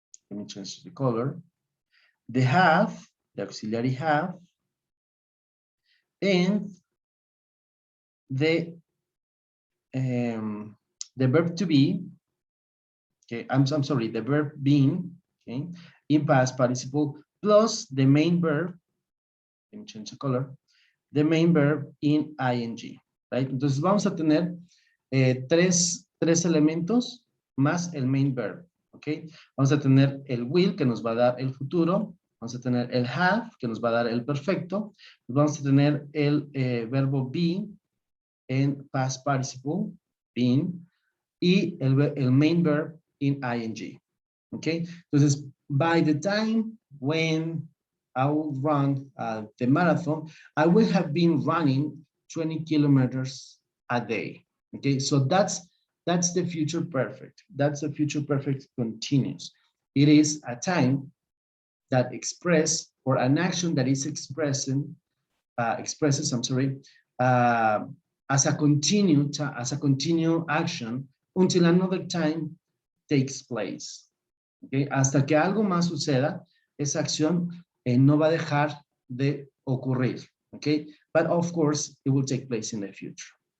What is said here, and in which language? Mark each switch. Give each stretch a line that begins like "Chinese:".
English: Let me change the color. The have, the auxiliary have, and the verb to be, okay, I'm sorry, the verb being, okay, in past participle, plus the main verb, let me change the color, the main verb in ing, right?
Spanish: Entonces vamos a tener tres elementos más el main verb, ok. Vamos a tener el will, que nos va a dar el futuro, vamos a tener el have, que nos va a dar el perfecto, vamos a tener el verbo be en past participle, been, y el main verb in ing. Okay, entonces,
English: by the time when I will run the marathon, I will have been running 20 kilometers a day. Okay, so that's the future perfect. That's the future perfect continuous. It is a time that express or an action that is expressing expresses, I'm sorry, uh, as a continued action until another time takes place.
Spanish: Okay, hasta que algo más suceda, esa acción no va a dejar de ocurrir.
English: Okay, but of course it will take place in the future.